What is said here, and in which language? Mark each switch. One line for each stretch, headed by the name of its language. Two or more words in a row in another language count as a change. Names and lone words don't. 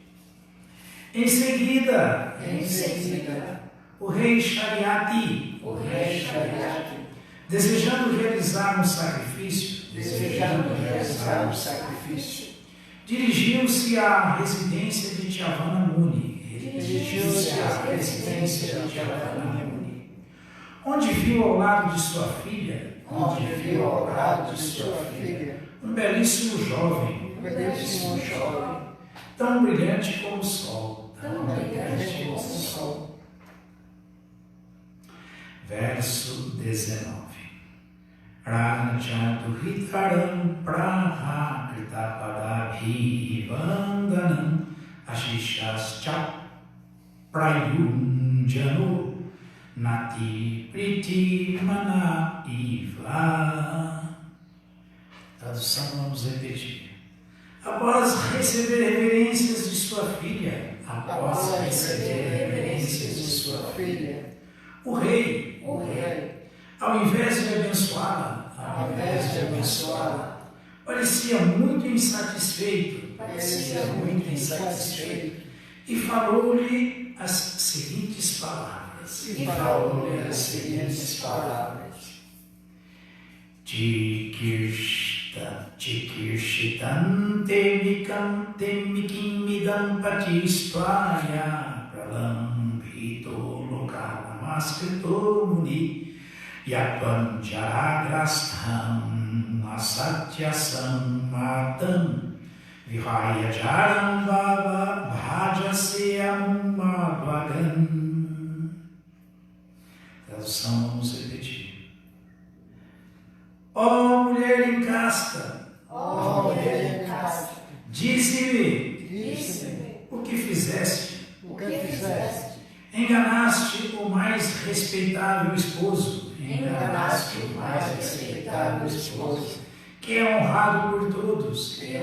Portuguese: Em seguida, o rei Shariati, desejando realizar um sacrifício, dirigiu-se à residência de Chavana Muni, onde viu ao lado de sua filha onde viu ao lado de sua filha um belíssimo jovem, tão brilhante como o sol. Verso 19.
Sanskrit: Rajadu hitaram prahakritapadabhi vandanam ashishascha prayunjano nati priti mana iva.
Portuguese: Tradução, vamos repetir. Após receber reverências de sua filha, o rei, ao invés de abençoá-la, parecia muito insatisfeito e falou-lhe as seguintes palavras.
Sanskrit: Chikirshitante mikim midam patistvaya pralambhito lokalamaskito muni yapanjaragrastham asatyasam matam vihaya jaram bhava bhajasyam madvagan.
Portuguese: Tradução, vamos repetir. Ó mulher incasta, dize-me o que fizeste. Enganaste o mais respeitável esposo, que é honrado por todos.